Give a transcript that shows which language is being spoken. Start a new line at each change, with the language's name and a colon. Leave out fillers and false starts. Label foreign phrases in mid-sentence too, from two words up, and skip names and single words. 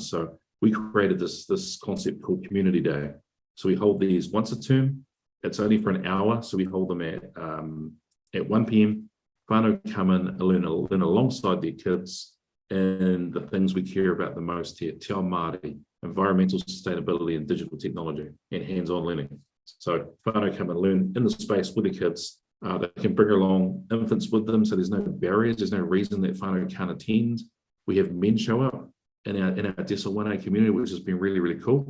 English: So we created this concept called Community Day. So we hold these once a term. It's only for an hour. So we hold them at 1 p.m. Whānau come in and learn alongside their kids and the things we care about the most here:
Māori: te ao Māori,
English: environmental sustainability and digital technology, and hands-on learning. So whānau come and learn in the space with the kids. They can bring along infants with them, so there's no barriers, there's no reason that whānau can't attend. We have men show up in our Desa 1A community, which has been really, really cool.